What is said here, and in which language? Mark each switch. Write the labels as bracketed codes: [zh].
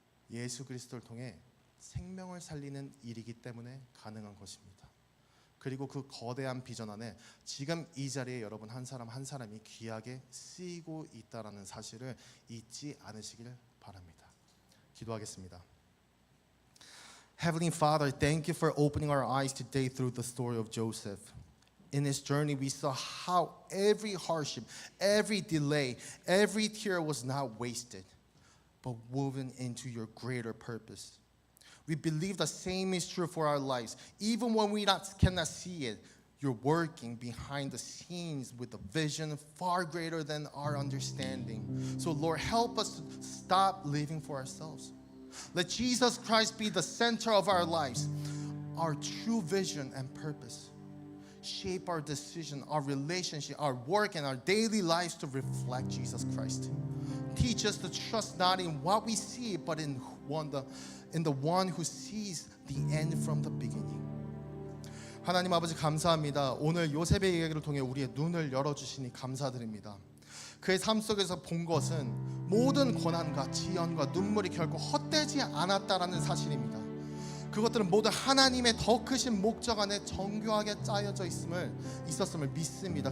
[ko] 예수 그리스도를 통해 생명을 살리는 일이기 때문에 가능한 것입니다. 그리고 그 거대한 비전 안에 지금 이 자리에 여러분 한 사람 한 사람이 귀하게 쓰이고 있다는 사실을 잊지 않으시길 바랍니다. 기도하겠습니다. [en] Heavenly Father, thank you for opening our eyes today through the story of Joseph. In his journey, we saw how every hardship, every delay, every tear was not wasted, but woven into your greater purpose. We believe the same is true for our lives. Even when we cannot see it, you're working behind the scenes with a vision far greater than our understanding. So Lord, help us to stop living for ourselves. Let Jesus Christ be the center of our lives, our true vision and purpose. Shape our decision, our relationship, our work, and our daily lives to reflect Jesus Christ. Teach us to trust not in what we see, but in the one who sees the end from the beginning. [ko] 하나님 아버지 감사합니다. 오늘 요셉의 이야기를 통해 우리의 눈을 열어주시니 감사드립니다. 그의 삶 속에서 본 것은 모든 고난과 지연과 눈물이 결코 헛되지 않았다라는 사실입니다. 그것들은 모두 하나님의 더 크신 목적 안에 정교하게 짜여져 있었음을 믿습니다.